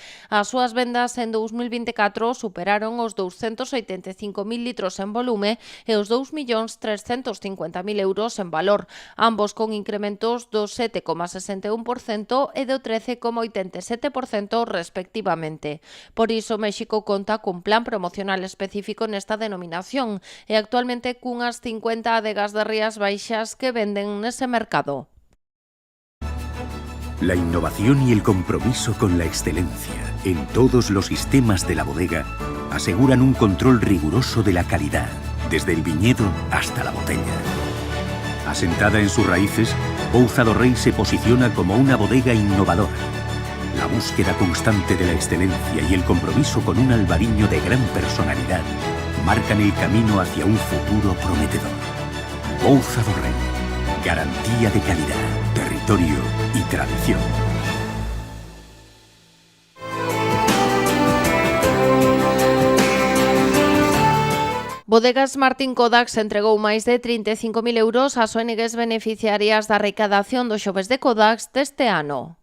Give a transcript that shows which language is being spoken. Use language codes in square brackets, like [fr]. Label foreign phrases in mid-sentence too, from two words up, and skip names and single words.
[gl] As súas vendas en 2024 superaron os 285.000 litros en volume e os 2.350.000 euros en valor, ambos con incrementos do 7,61% e do 13,87% respectivamente. Por iso, México conta cun plan promocional específico nesta denominación e actualmente cunhas 50 adegas de Rías Baixas que venden nese mercado. [es] La innovación y el compromiso con la excelencia en todos los sistemas de la bodega aseguran un control riguroso de la calidad, desde el viñedo hasta la botella. Asentada en sus raíces, Pouza do Rei se posiciona como una bodega innovadora. La búsqueda constante de la excelencia y el compromiso con un albariño de gran personalidad marcan el camino hacia un futuro prometedor. Pouza do Rei, garantía de calidad, territorio y tradición. [gl] Bodegas Martín Kodax entregou máis de 35.000 euros ás ONGs beneficiarias da recadación dos xoves de Kodax deste ano.